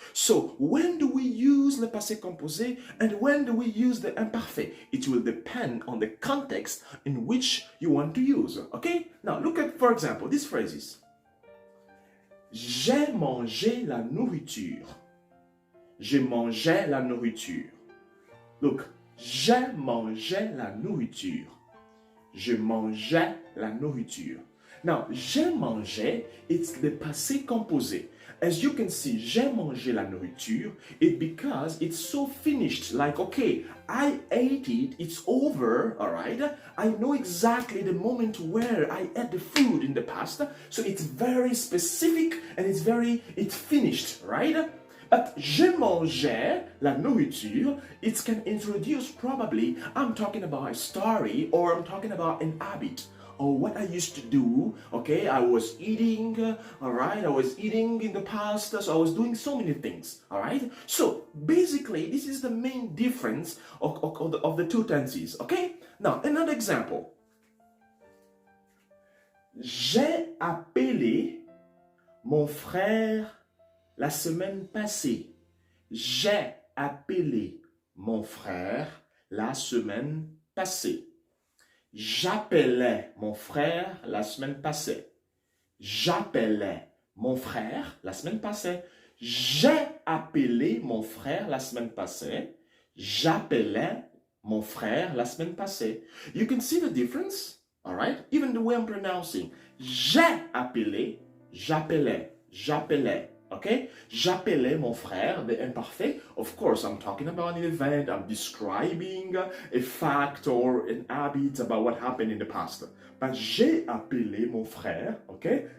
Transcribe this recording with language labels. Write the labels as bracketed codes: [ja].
[en] So when do we use le passé composé and when do we use the imparfait? It will depend on the context in which you want to use, okay? Now look at, for example, these phrases. [fr] J'ai mangé la nourriture. J'ai mangé la nourriture. Look, j'ai mangé la nourriture. Je mangeais la nourriture. [en] Now, [fr] j'ai mangé, [en] it's the passé composé. As you can see, [fr] j'ai mangé la nourriture, [en] because it's so finished. Like, okay, I ate it, it's over, all right? I know exactly the moment where I ate the food in the past. So it's very specific and it's finished, right? But [fr] je mangeais la nourriture, [en] it can introduce probably, I'm talking about a story or I'm talking about an habit or what I used to do, okay? I was eating, all right? I was eating in the past, so I was doing so many things, all right? So basically, this is the main difference of the two tenses, okay? Now, another example. [fr] J'ai appelé mon frère la semaine passée. J'ai appelé mon frère la semaine passée. J'appelais mon frère la semaine passée. J'appelais mon frère la semaine passée. J'ai appelé mon frère la semaine passée. J'appelais mon frère la semaine passée. [en] You can see the difference, all right? Even the way I'm pronouncing. [fr] J'ai appelé, j'appelais, j'appelais. [en] Okay? [fr] J'appelais mon frère, [en] the imparfait. Of course, I'm talking about an event. I'm describing a fact or an habit about what happened in the past. But [fr] j'ai appelé mon frère, [en] okay?